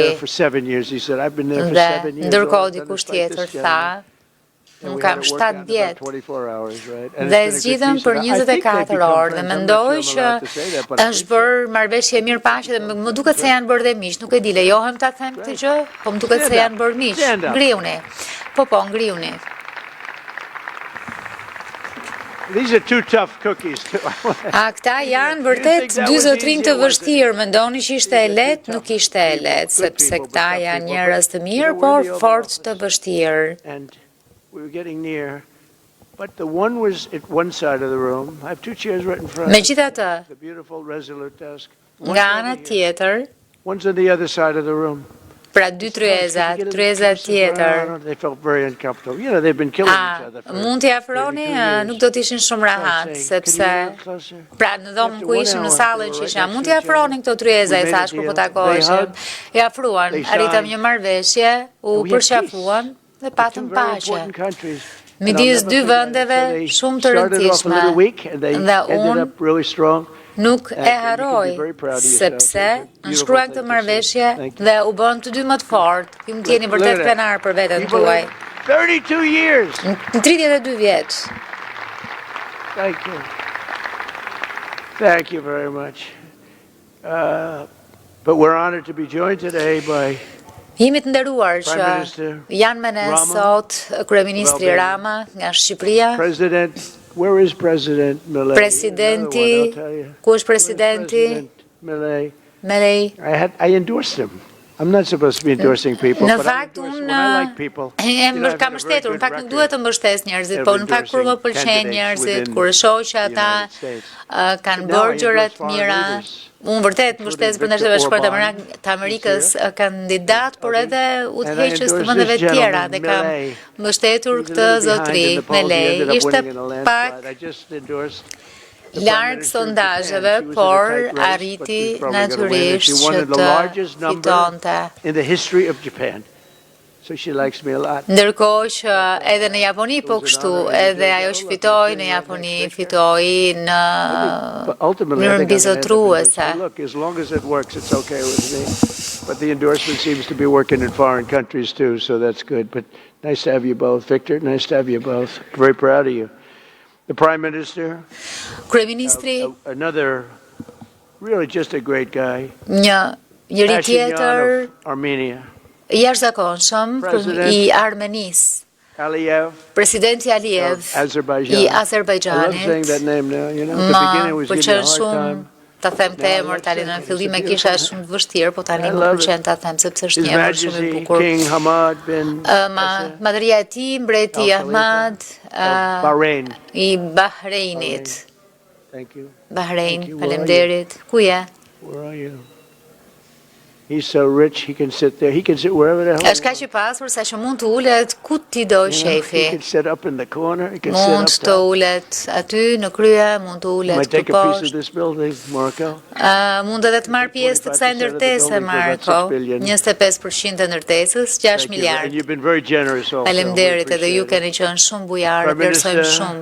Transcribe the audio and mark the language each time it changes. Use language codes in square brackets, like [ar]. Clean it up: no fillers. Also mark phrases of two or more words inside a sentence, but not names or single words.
[sq] Dhe ndërkohë dikush tjetër tha, unë kam 7 vjet dhe zgjidhem për 24 orë dhe mendoj që është bërë marrëveshje mirë paqe dhe më duket se janë bërë dhe miq, nuk e di, lejohem ta them këtë gjë, po më duket se janë bërë miq. Ngriuni. Po, ngriuni. [en] These are two tough cookies. [sq] Këta janë vërtet dy zotrinj të vështirë, mendoni që ishte e lehtë, nuk ishte e lehtë, sepse këta janë njerëz të mirë, por fort të vështirë. [en] We were getting near, but the one was at one side of the room. I have two chairs right in front. [sq] Megjithatë, [en] the beautiful resolute desk. [sq] Nga ana tjetër, [en] one's on the other side of the room. [sq] Pra dy tryeza tjetër. [en] They felt very uncomfortable. You know, they've been killing each other. [sq] Mund t'i afroni, nuk do t'ishin shumë rahat, sepse pra në dhomën ku ishim në sallën që isha, mund t'i afroni këto tryeza, i thash kur po takoheshim. I afruan, arritëm një marrëveshje, u përqafuan dhe patëm paqe. Midis dy vendeve shumë të rëndësishme, dhe unë nuk e harroj, sepse nënshkruan këtë marrëveshje dhe u bën të dy më të fortë. Ju më t'jeni vërtet krenar për veten tuaj. [en] 32 years. [sq] Në 32 vjet. [en] Thank you. Thank you very much. But we're honored to be joined today by [sq] Jemi të nderuar që janë me ne sot kryeministri Rama nga Shqipëria. [en] Where is President Milei? [sq] Presidenti, ku është presidenti? Milei. [en] I endorsed him. I'm not supposed to be endorsing people, [sq] Në [en] but [sq] fakt, [en] when I like people. [sq] kam mbështetur, në fakt nuk duhet të mbështes njerëzit, po në fakt kur më pëlqen njerëzit, kur e shoh që ata kanë bërë gjëra të mira, unë vërtet mbështes Bashkimin e Shtetit të Amerikës kandidat, por edhe udhëheqës të vendeve të tjera dhe kam mbështetur këtë zotëri Milei. Ishte pak larg sondazheve, por arriti natyrisht që të fitonte. Ndërkohë që edhe në Japoni po kështu, edhe ajo që fitoi në Japoni, fitoi në mënyrë mbizotruese. [en] But the endorsement seems to be working in foreign countries too, so that's good. But nice to have you both, Victor. Nice to have you both. Very proud of you. The Prime Minister, another really just a great guy. [sq] Njëri tjetër Armenia. Jashtëzakonshëm I Armenisë. Aliyev, Presidenti Aliyev I Azerbajxhanit. Më pëlqen shumë ta them të emër tani në fillim e kisha shumë të vështirë, po tani më pëlqen ta them sepse është një emër shumë I bukur. Madhëria e tij, mbreti Ahmad I Bahreinit. Bahrein, faleminderit. Ku je? [en] He's so rich, he can sit there. He can sit wherever the hell. [sq] Është kaq I pasur sa që mund të ulet ku ti do shefi. [en] He can sit up in the corner. He can [sq] mund [en] sit [sq] të ulet aty në krye, mund të ulet këtu poshtë. Mund edhe të marr pjesë të kësaj ndërtese, Marko. 25% e ndërtesës, 6 miliardë. Faleminderit, edhe ju keni qenë shumë bujarë, vlerësojmë shumë.